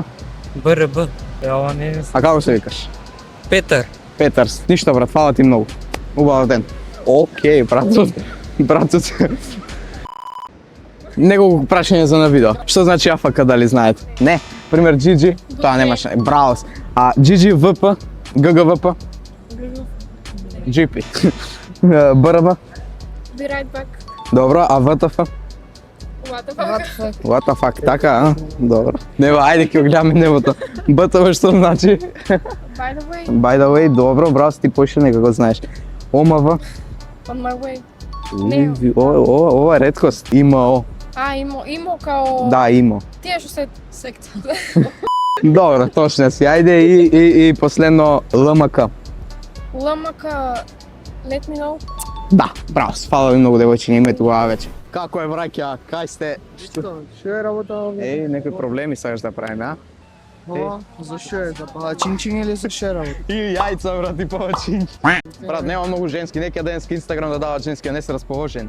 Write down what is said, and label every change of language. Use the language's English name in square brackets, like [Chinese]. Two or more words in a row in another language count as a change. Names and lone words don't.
[Macedonian] БРБ. Ова не знам. А како се викаш? Петар. Петарс. Ништо, брат, фала ти многу. Убав ден. Океј, братот. Неколку прашања за на видео. Што значи AFK, дали знаете? Не. Пример GG, тоа немаш. Браво. А GGVP, GGVP? GP. БРБ? [English] Be right back. [Macedonian] Добро, а WTF? [English] What the fuck? What the fuck, [Macedonian] така, а? Добро. Нева, ајде ќе го гледаме небото. БТВ што значи? [English] By the way, By the way, [Macedonian] добро, браво, ти поише нека го знаеш. ОМВ? [English] on my way. [Macedonian] Не. Ова е реткост. ИМО. Имо као... Да, ИМО. Тие што се секта. Добро, точно си. Ајде и последно ЛМК. [English] LMK, let me know. [Macedonian] Да, браво, фала ви многу девојчиња, имајте убава вечер. Како е браќа? Кај сте? Што е работа овде? Еј, некои проблеми сакаш да правиме, а? Зашо е? За палачинчиња или за што е работа? И јајца, брат, и повеќе. Брат, нема многу женски, нека денеска Инстаграм да дават женски, а не се расположени.